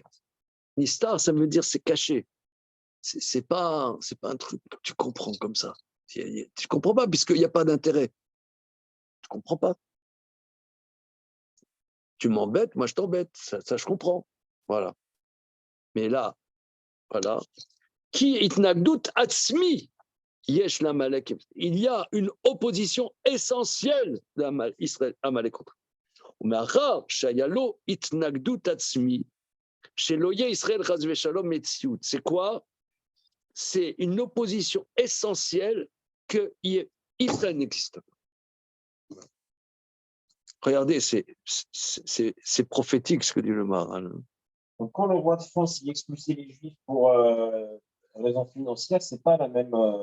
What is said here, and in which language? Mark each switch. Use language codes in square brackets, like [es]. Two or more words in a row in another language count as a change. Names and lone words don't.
[fr] Nistar, ça veut dire c'est caché. C'est pas un truc que tu comprends comme ça. Tu comprends pas puisqu'il n'y a pas d'intérêt. Tu comprends pas. Tu m'embêtes, moi je t'embête. Ça, je comprends. Voilà. Mais là, voilà. [he] כי התנגדות עצמית יש לעמלק. [fr] Il y a une opposition essentielle d'Israël Amalek contre. [he] ומאחר שיש לו התנגדות עצמית שלא יהיה לישראל חס ושלום מציאות. [fr] C'est quoi? C'est une opposition essentielle que Israël n'existe pas. Regardez, c'est prophétique ce que dit le Maharal. Donc, quand le roi de France y expulsait les Juifs pour raisons financières, c'est pas la même.